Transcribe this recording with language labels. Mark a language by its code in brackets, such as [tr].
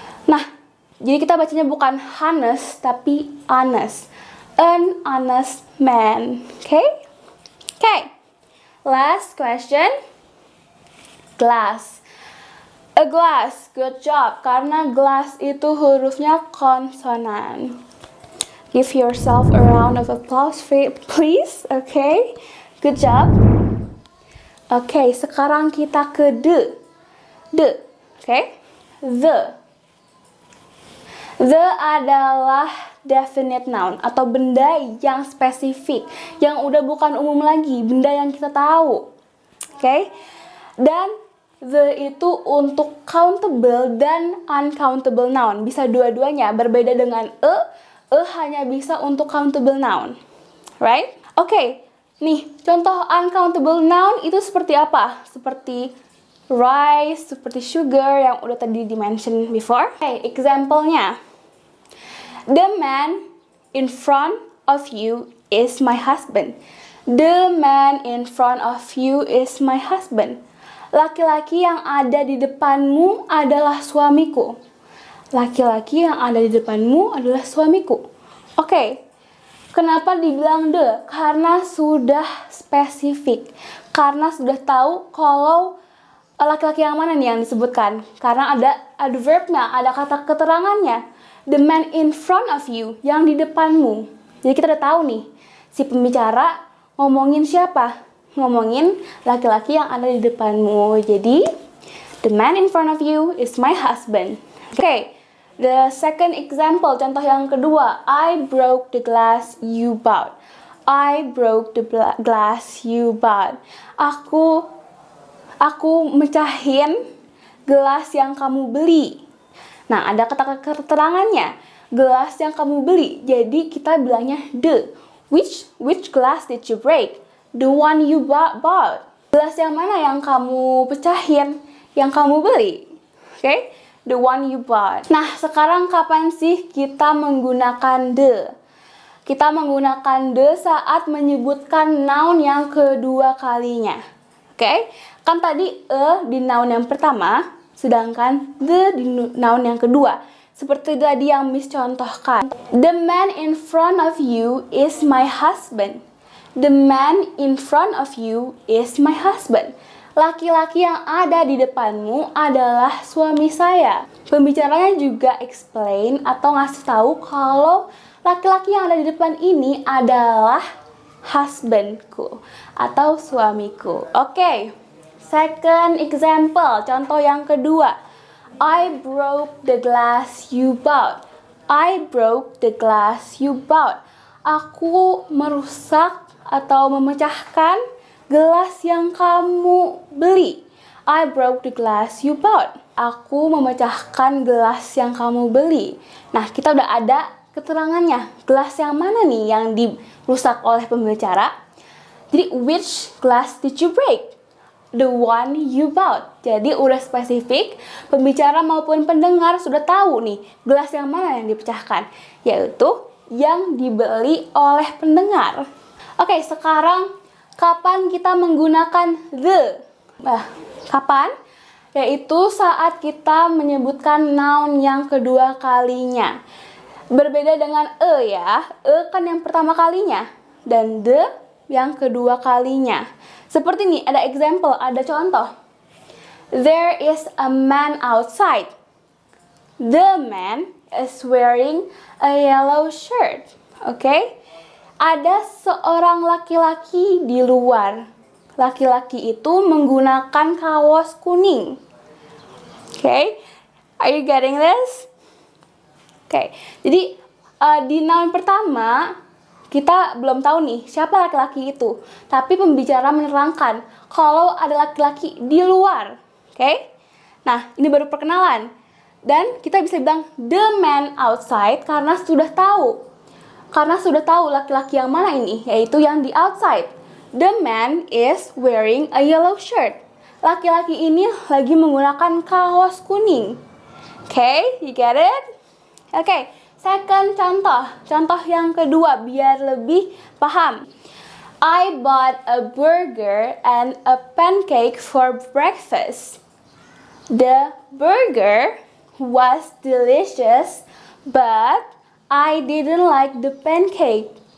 [id] Nah, jadi kita bacanya bukan honest, tapi honest. [en] An honest man. Okay? Okay. Last question. Glass. A glass, good job. [id] Karena glass itu hurufnya konsonan. [en] Give yourself a round of applause, please. Okay, good job. Okay, [id] sekarang kita ke [en] the. The, okay. The. [id] The adalah definite noun atau benda yang spesifik, yang udah bukan umum lagi, benda yang kita tahu. Okay? Dan the itu untuk countable dan uncountable noun. Bisa dua-duanya, berbeda dengan e hanya bisa untuk countable noun. Right? Oke, nih contoh uncountable noun itu seperti apa? Seperti rice, seperti sugar yang udah tadi di-mention before. [en] Okay, example-nya. The man in front of you is my husband. The man in front of you is my husband. [id] Laki-laki yang ada di depanmu adalah suamiku. Laki-laki yang ada di depanmu adalah suamiku. Oke, kenapa dibilang the? Karena sudah spesifik. Karena sudah tahu kalau laki-laki yang mana nih yang disebutkan. Karena ada adverbnya, ada kata keterangannya. [en] The man in front of you, [id] yang di depanmu. Jadi kita udah tahu nih, si pembicara ngomongin siapa? Ngomongin laki-laki yang ada di depanmu. [en] Jadi, the man in front of you is my husband. Okay, the second example, [id] contoh yang kedua. [en] I broke the glass you bought. I broke the glass you bought. [id] Aku mecahin gelas yang kamu beli. Nah, ada kata keterangannya. Gelas yang kamu beli. Jadi, kita bilangnya the. [en] Which glass did you break? The one you bought. [id] Gelas yang mana yang kamu pecahin? Yang kamu beli? Okay? [en] The one you bought. [id] Nah, sekarang kapan sih kita menggunakan the? Kita menggunakan the saat menyebutkan noun yang kedua kalinya. Okay? Kan tadi di noun yang pertama, sedangkan the di noun yang kedua. Seperti tadi yang Miss contohkan. [en] The man in front of you is my husband. The man in front of you is my husband. [id] Laki-laki yang ada di depanmu adalah suami saya. Pembicaranya juga explain atau ngasih tahu kalau laki-laki yang ada di depan ini adalah husbandku atau suamiku. Oke, [en] second example, [id] contoh yang kedua. [en] I broke the glass you bought. I broke the glass you bought. [id] Aku merusak atau memecahkan gelas yang kamu beli. [en] I broke the glass you bought. [id] Aku memecahkan gelas yang kamu beli. Nah, kita udah ada keterangannya. Gelas yang mana nih yang dirusak oleh pembicara? [en] Jadi, which glass did you break? The one you bought. [id] Jadi, udah spesifik. Pembicara maupun pendengar sudah tahu nih, gelas yang mana yang dipecahkan. Yaitu yang dibeli oleh pendengar. Oke, sekarang kapan kita menggunakan the? Kapan? Yaitu saat kita menyebutkan noun yang kedua kalinya. Berbeda dengan ya. Kan yang pertama kalinya. Dan the yang kedua kalinya. Seperti ini, ada example, ada contoh. [en] There is a man outside. The man is wearing a yellow shirt. Okay? [id] Ada seorang laki-laki di luar. Laki-laki itu menggunakan kaos kuning. [en] Okay? Are you getting this? Okay. [id] Jadi di noun pertama kita belum tahu nih siapa laki-laki itu. Tapi pembicara menerangkan kalau ada laki-laki di luar. Okay? Nah, ini baru perkenalan. Dan kita bisa bilang [en] the man outside [id] karena sudah tahu Karena sudah tahu laki-laki yang mana ini, yaitu yang di outside. [en] The man is wearing a yellow shirt. [id] Laki-laki ini lagi menggunakan kaos kuning. [en] Okay, you get it? Okay, second contoh. [id] Contoh yang kedua biar lebih paham. [en] I bought a burger and a pancake for breakfast. The burger was delicious, but I didn't like the pancake.